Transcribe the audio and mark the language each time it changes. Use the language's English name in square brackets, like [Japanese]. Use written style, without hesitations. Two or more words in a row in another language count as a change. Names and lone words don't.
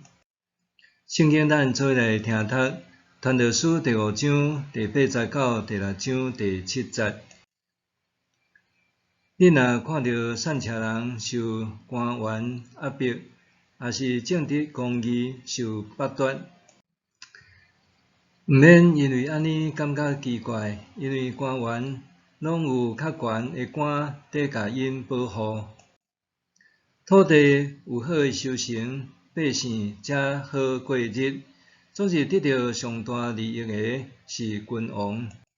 [Min Nan Chinese] 圣经咱做来听读，传道书第5章第8节到第6章第7节。你若看到善车人受官员压迫，也是正直公义受剥夺，毋免因为安尼感觉奇怪，因为官员拢有较悬的官在甲因保护。土地有好的收成，百姓才好过日。总是得到上大利益的是君王。